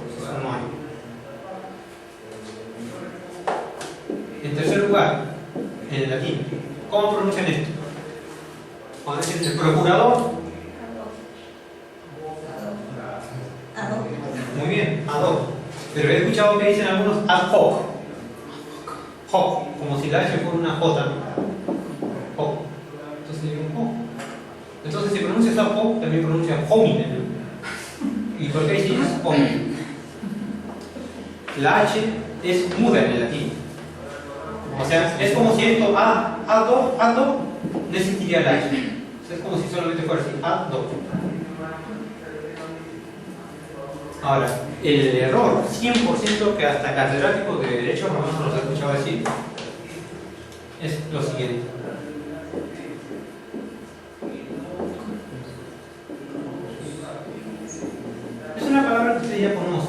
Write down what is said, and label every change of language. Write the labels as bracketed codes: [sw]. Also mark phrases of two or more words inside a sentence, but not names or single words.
[es] Eso no hay. En tercer lugar, en el latín, ¿cómo pronuncian esto? Cuando dicen el procurador. Muy bien, [la] ad hoc. [es] Pero he escuchado que dicen algunos [la] ad hoc. [es] Hoc, como si la H fuera una J. Hoc. Entonces digo hoc. Entonces si pronuncias [la] ad hoc, [es] también pronuncia homine. ¿Y por qué dices homine? La H es muda en el latín. O sea, es como si esto [la] ad hoc, [es] no existiría la H. O sea, es como si solamente fuera así, [la] ad hoc. [es] Ahora, el error 100% que hasta catedráticos de Derecho Romano nos ha escuchado decir es lo siguiente. Es una palabra que usted ya conoce.